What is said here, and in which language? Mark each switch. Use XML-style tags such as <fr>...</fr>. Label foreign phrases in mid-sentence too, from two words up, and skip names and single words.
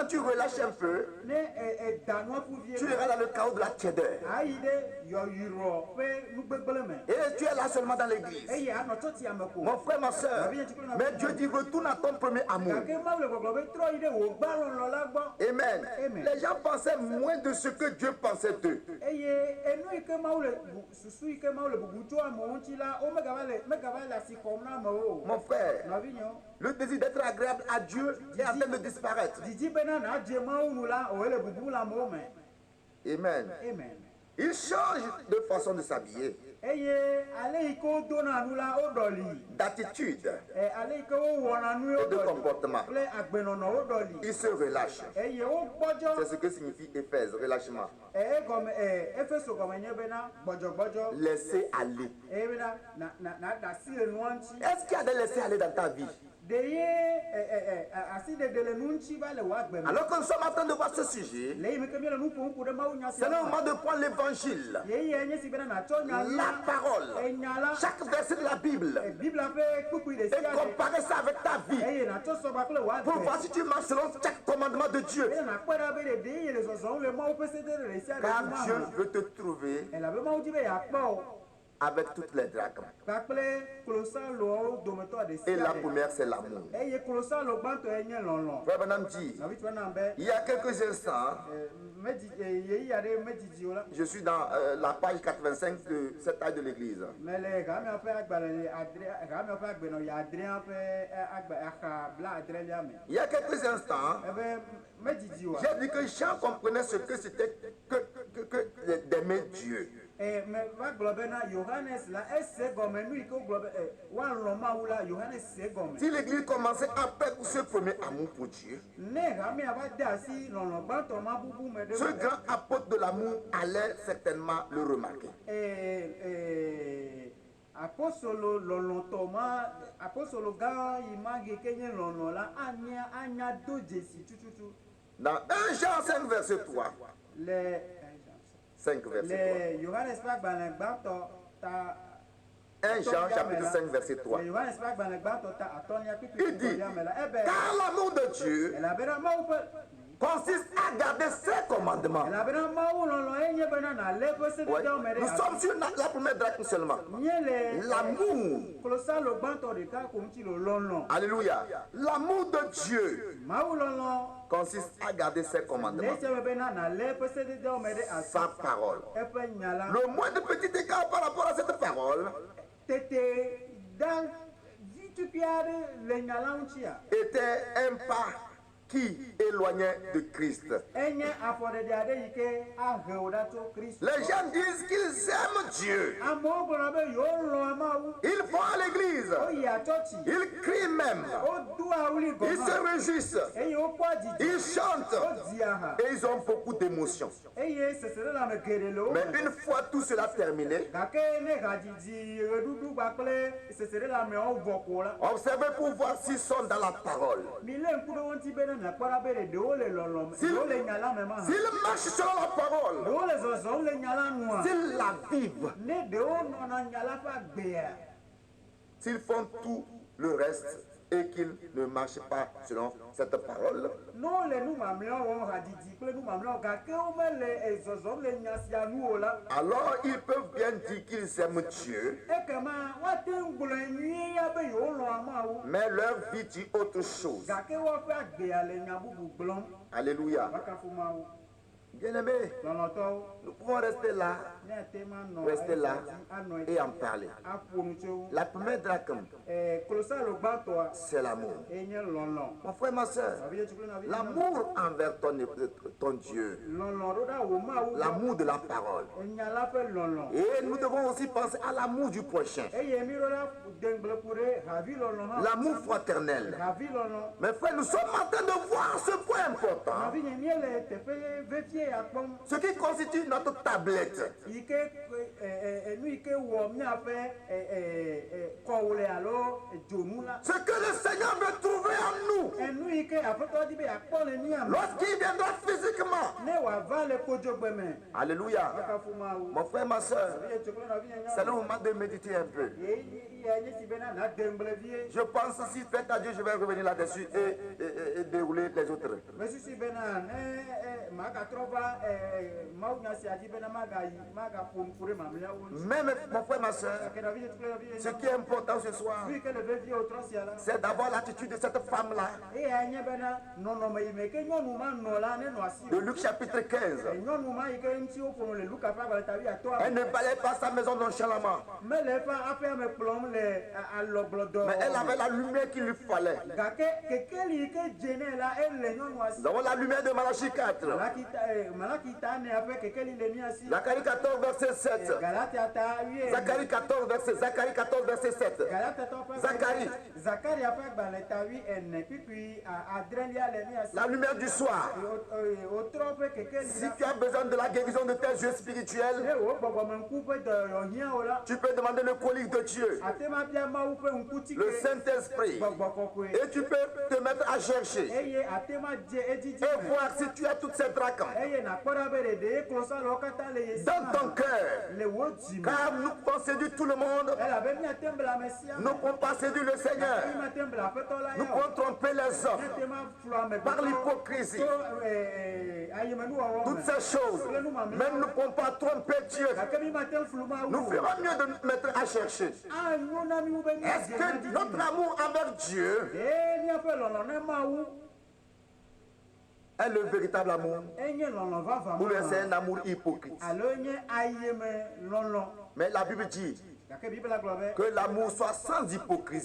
<fr>Quand tu relâches un peu,</fr> <ee>Ne da nua ƒuvie.</ee> <fr>tu iras dans le chaos de la tiédeur.</fr> <ee>Ayi ɖe yɔyrɔ ƒe nugbegble me.</ee> <fr>Et tu es là seulement dans l'église.</fr> <ee>Eye anɔ tsɔtsia me ko.</ee> <fr>Mon frère, ma soeur, mais Dieu dit retourne à ton premier amour.</fr> <ee>Gake Mawu le gbɔgblɔ be trɔ yi ɖe wò gbalɔlɔ la gbɔ.</ee> <fr>Amen.</fr> <ee>Amen.</ee> <fr>Les gens pensaient moins de ce que Dieu pensait d'eux.</fr> <ee>Eye enu yi ke Mawu le susu yi ke Mawu le bubu tso amewo ŋuti la wo megava le asi xɔm na amewo o.</ee> <fr>Mon frère,</fr> <ee>Nɔvinyewo.</ee> <fr>le désir d'être agréable à Dieu est en train de disparaître.</fr> <ee>Didi bena nadze Mawu nu la o ele bubu le amewo me.</ee> <fr>Amen.</fr> <ee>Amen.</ee> <fr>Ils changent de façon de s'habiller,</fr> <ee>Eye ale yi ke wodona nu la wo ɖɔli.</ee> <fr>d'attitude</fr> <ee>Ale yi ke wowɔna nu wo</ee> <fr>et de</fr> <ee>ɖɔli.</ee> <fr>comportement.</fr> <ee>Kple agbenɔnɔ wo ɖɔli.</ee> <fr>Ils se relâchent.</fr> <ee>Eye wo gbɔdzɔ.</ee> <fr>C'est ce que signifie Éphèse, relâchement.</fr> <ee>Egɔme Efeso gɔme nye bena gbɔdzɔgbɔdzɔ.</ee> <fr>Laisser aller.</fr> <ee>Eye bena na da asi le nua ŋuti.</ee> <fr>Est-ce qu'il y a des laisser aller dans ta vie?</fr> <ee>De ye asiɖeɖe le nu ŋuti va le wò agbe me.</ee> <fr>Alors que nous sommes en train de voir ce sujet,</fr> <ee>Le yi me ke mi le nu ƒom ku ɖe Mawu nya</ee> <fr>c'est</fr> <ee>sia.</ee> <fr>le moment de prendre l'évangile,</fr> <ee>Yeye nye si bena natsɔ nya</ee> <fr>la parole,</fr> <ee>enya la.</ee> <fr>chaque verset de la Bible,</fr> <ee>Biblia ƒe kpukpui ɖe</ee> <fr>et</fr> <ee>sia ɖe.</ee> <fr>comparer ça avec ta vie,</fr> <ee>Eye natsɔ sɔ kpakple wò</ee> <fr>pour</fr> <ee>agbe.</ee> <fr>voir si tu marches selon chaque commandement de Dieu.</fr> <ee>Eye nakpɔ ɖa be ɖeɖe ye le zɔzɔm le Mawu ƒe sedede ɖe sia ɖe</ee> <fr>Car</fr> <ee>nu ma</ee> <fr>Dieu</fr> <ee>me.</ee> <fr>veut te trouver</fr> <ee>Elabe Mawu di be yeakpɔ o.</ee> <fr>avec toutes les drachmes.</fr> <ee>Kpakple klosalowo dometɔ ɖe</ee> <fr>Et</fr> <ee>sia</ee> <fr>la</fr> <ee>ɖe.</ee> <fr>première, c'est l'amour.</fr> <ee>Eye klosalo gbãtɔ ye nye lɔlɔ.</ee> <fr>Frère Branham dit,</fr> <ee>Nɔvi tɔ na be</ee> <fr>il y a quelques instants,</fr> <ee>yeyi aɖe medidi o la.</ee> <fr>je suis dans la page 85 de cette page de l'église.</fr> <ee>Mele gamia ƒe agbalẽ gamia ƒe agbenɔɣi adrea ƒe axa bla adrelia me.</ee> <fr>Il y a quelques instants,</fr> <ee>Ebe medidi o.</ee> <fr>j'ai dit que Jean comprenait ce que c'était que d'aimer Dieu.</fr> <ee>Me va gblɔ bena Yohanes la ese gɔme nu yi ke wogblɔ be woalɔ Mawu la Yohanes se gɔme.</ee> <fr>Si l'église commençait à perdre ce premier amour pour Dieu,</fr> <ee>Ne gamia va de asi lɔlɔ gbãtɔ ma bubu me ɖe.</ee> <fr>ce grand apôtre de l'amour allait certainement le remarquer.</fr> <ee>Apostolo lɔlɔtɔ ma apostolo gã yi ma ge ke nye lɔlɔ la anya do dzesi tututu.</ee> <fr>Dans 1 Jean 5, verset 3.</fr> <ee>Le</ee> <fr>5, verset 3.</fr> <ee>le Yohanes ƒe agbalẽ gbãtɔ ta.</ee> <fr>1 Jean chapitre 5, verset 3.</fr> <ee>Le Yohanes ƒe agbalẽ gbãtɔ ta atɔ̃lia</ee> <fr>Il</fr> <ee>kpikpi</ee> <fr>dit,</fr> <ee>me la ebe.</ee> <fr>car l'amour de Dieu</fr> <ee>Elabena Mawu ƒe</ee> <fr>consiste à garder ses commandement.</fr> <ee>elabena mawu lɔlɔ enye bena nale ƒe</ee> <fr>Ouais.</fr> <ee>sededewo me ɖe</ee> <fr>Nous</fr> <ee>asi.</ee> <fr>sommes sur la première drachme seulement.</fr> <ee>Nye le</ee> <fr>L'amour.</fr> <ee>klosalo gbãtɔ ɖeka ko ŋuti le lɔlɔ.</ee> <fr>Alléluia. L'amour de Dieu</fr> <ee>Mawu lɔlɔ</ee> <fr>consiste à garder ses</fr> <ee>le</ee> <fr>commandements,</fr> <ee>ese me bena nale ƒe sededewo me ɖe asi.</ee> <fr>sa parole.</fr> <ee>Eƒe nya la.</ee> <fr>Le moindre petit écart par rapport à cette parole</fr> <ee>Tete da vi tukui aɖe le nya la ŋutia.</ee> <fr>était un pas qui éloignait de Christ.</fr> <ee>Enye afɔɖeɖe aɖe yi ke ahe wo ɖa tso Kristu.</ee> <fr>Les gens disent qu'ils aiment Dieu.</fr> <ee>Amewo gblɔna be yewo lɔ̃ Mawu.</ee> <fr>Ils vont à l'église.</fr> <ee>Woyia tsɔtsi.</ee> <fr>Ils crient même.</fr> <ee>Wodo awli</ee> <fr>Ils</fr> <ee>gɔma.</ee> <fr>se réjouissent.</fr> <ee>Eye wokpɔ dzidzɔ.</ee> <fr>Ils chantent.</fr> <ee>Wodzi aha.</ee> <fr>Et ils ont beaucoup d'émotions.</fr> <ee>Eye seselelãme geɖe le wo</ee> <fr>Mais</fr> <ee>me.</ee> <fr>une fois tout cela terminé,</fr> <ee>Gake ne hadzidzi ɣeɖuɖu kpakple seselelãmewo vɔ ko la.</ee> <fr>observez pour voir s'ils sont dans la parole.</fr> <ee>Mi lé ŋku ɖe wo ŋuti bena miakpɔ ɖa be ɖewo le lɔlɔ̃ me.</ee> <fr>S'il-</fr> <ee>Ɖewo le nya la me ma hã.</ee> <fr>S'ils marchent selon la parole,</fr> <ee>Ɖewo le zɔzɔm le nya la nua.</ee> <fr>s'ils la vivent,</fr> <ee>Ne ɖewo nɔna nya la ƒe agbea.</ee> <fr>s'ils font tout le reste et qu'ils ne marchent pas selon cette parole,</fr> <ee>Ne wole nu mamlɛawo wɔm hadzidzi kple nu mamlɛawo gake womele zɔzɔm le nya sia nu o la.</ee> <fr>alors ils peuvent bien dire qu'ils aiment Dieu,</fr> <ee>Ekema woate ŋu gblɔe nyuie ya be yewolɔ̃a Mawu.</ee> <fr>mais leur vie dit autre chose.</fr> <ee>Gake woƒe agbea le nya bubu gblɔm.</ee> <fr>Alléluia.</fr> <ee>Wakafu Mawu.</ee> <fr>Bien-aimés,</fr> <ee>Lɔlɔ̃tɔwo.</ee> <fr>nous pouvons rester là,</fr> <ee>Ne ate ma nɔ</ee> <fr>rester là</fr> <ee>anɔ</ee> <fr>et en parler.</fr> <ee>aƒo nu tso wo.</ee> <fr>La première drachme,</fr> <ee>Klosalo gbãtɔa</ee> <fr>c'est l'amour.</fr> <ee>enye lɔlɔ̃.</ee> <fr>Mon frère, ma soeur,</fr> <ee>Nɔvi yetu kple nɔvi nyɔnu.</ee> <fr>l'amour envers ton Dieu,</fr> <ee>Lɔlɔ̃ ɖo ɖa wo Mawu gbɔ.</ee> <fr>l'amour de la parole.</fr> <ee>Enya la ƒe lɔlɔ̃.</ee> <fr>Et nous devons aussi penser à l'amour du prochain,</fr> <ee>Eye mi ɖo ɖa dengble ku ɖe havi lɔlɔ̃ hã.</ee> <fr>l'amour fraternel.</fr> <ee>Havi lɔlɔ̃.</ee> <fr>Mes frères, nous sommes en train de voir ce point important,</fr> <ee>Nɔvi nye míele teƒe vevie ya kpɔm.</ee> <fr>ce qui constitue notre tablette.</fr> <ee>Yi ke nu yi ke wɔ míaƒe kɔwu le alo dzonu la.</ee> <fr>Ce que le Seigneur veut trouver en nous,</fr> <ee>Enu yi ke aƒetɔ di be yakpɔ le mía me.</ee> <fr>lorsqu'il viendra physiquement.</fr> <ee>Ne wòava le kodzogbe me.</ee> <fr>Alléluia.</fr> <ee>Wakafu Mawu.</ee> <fr>Mon frère, ma soeur,</fr> <ee>Nɔvi yetu kple nɔvi nye</ee> <fr>c'est le</fr> <ee>nyɔnu.</ee> <fr>moment de méditer un peu.</fr> <ee>Ye nye si bena na dengble vie.</ee> <fr>Je pense, si faites à Dieu, je vais revenir là-dessus et dérouler les autres.</fr> <ee>Mesusu bena ne magatrɔ va Mawu nya sia dzi bena magaƒo ŋku ɖe mamlɛawo ŋuti.</ee> <fr>Même, mon frère, ma soeur,</fr> <ee>Gake nɔvi yetu kple nɔvi nye</ee> <fr>ce</fr> <ee>nyɔnu.</ee> <fr>qui est important ce soir,</fr> <ee>Nu yi ke le vevie wotrɔ sia la.</ee> <fr>c'est d'avoir l'attitude de cette femme-là,</fr> <ee>Eya nye bena nɔnɔme yi me ke nyɔnu ma nɔ la nenɔ asi.</ee> <fr>de Luc chapitre 15.</fr> <ee>Nyɔnu ma yi ke ŋuti woƒo le Luka ƒe agbalẽ tavi atɔa.</ee> <fr>Elle ne balayait pas sa maison nonchalamment,</fr> <ee>Mele eƒe aƒea me kplɔm le alɔgblɔdɔ.</ee> <fr>mais elle avait la lumière qu'il lui fallait.</fr> <ee>Gake kekeli yi ke dze nɛ la ele nyɔnua si.</ee> <fr>Nous avons la lumière de Malachie 4,</fr> <ee>Malaki ta ne aƒe kekeli le mía si.</ee> <fr>Zacharie 14, verset 7.</fr> <ee>Galatia ta wie.</ee> <fr>Zacharie 14, verset 7.</fr> <ee>Galatia tɔ ƒe.</ee> <fr>Zacharie.</fr> <ee>Zakaria ƒe agbalẽ ta wi ene kpikpui adrelia le mía si.</ee> <fr>La lumière du soir.</fr> <ee>Wotrɔ ƒe kekeli</ee> <fr>Si</fr> <ee>la.</ee> <fr>tu as besoin de la guérison de tes yeux spirituels,</fr> <ee>Ne wo gbɔgbɔmeŋku ƒe dɔyɔhiãwo la.</ee> <fr>tu peux demander le colique de Dieu,</fr> <ee>Ate ma bia Mawu ƒe ŋkutike.</ee> <fr>le Saint-Esprit,</fr> <ee>Gbɔgbɔ kɔkɔe.</ee> <fr>et tu peux te mettre à chercher</fr> <ee>Eye ate ma dze edidi</ee> <fr>et</fr> <ee>me.</ee> <fr>voir si tu as toutes ces drachmes</fr> <ee>Eye nakpɔ ɖa be ɖeɖe klosalowo katã le ye si</ee> <fr>dans</fr> <ee>ma.</ee> <fr>ton cœur.</fr> <ee>Le wo dzi me.</ee> <fr>Car nous pouvons séduire tout le monde,</fr> <ee>Elabe míate ŋu ble ame sia</ee> <fr>nous ne pouvons pas séduire le Seigneur,</fr> <ee>míate ŋu ble aƒetɔ la</ee> <fr>nous</fr> <ee>ya o.</ee> <fr>pouvons tromper les hommes</fr> <ee>Míate ma flu ame</ee> <fr>par l'hypocrisie,</fr> <ee>to ayemenuwɔwɔ</ee> <fr>toutes</fr> <ee>me.</ee> <fr>ces choses. Mais nous ne pouvons pas tromper Dieu.</fr> <ee>Gake mi mate ŋu flu Mawu</ee> <fr>Nous</fr> <ee>o.</ee> <fr>ferons mieux de nous mettre à chercher.</fr> <ee>Anyo na mi wu be</ee> <fr>Est-ce que notre amour envers Dieu</fr> <ee>míaƒe lɔlɔ̃ ne Mawu</ee> <fr>est le véritable amour</fr> <ee>enye lɔlɔ̃ vava</ee> <fr>ou bien c'est</fr> <ee>ma.</ee> <fr>un amour hypocrite?</fr> <ee>Alo nye ayeme lɔlɔ̃.</ee> <fr>Mais la Bible dit</fr> <ee>Gake Bibla gblɔ be.</ee> <fr>que l'amour soit sans hypocrisie.</fr>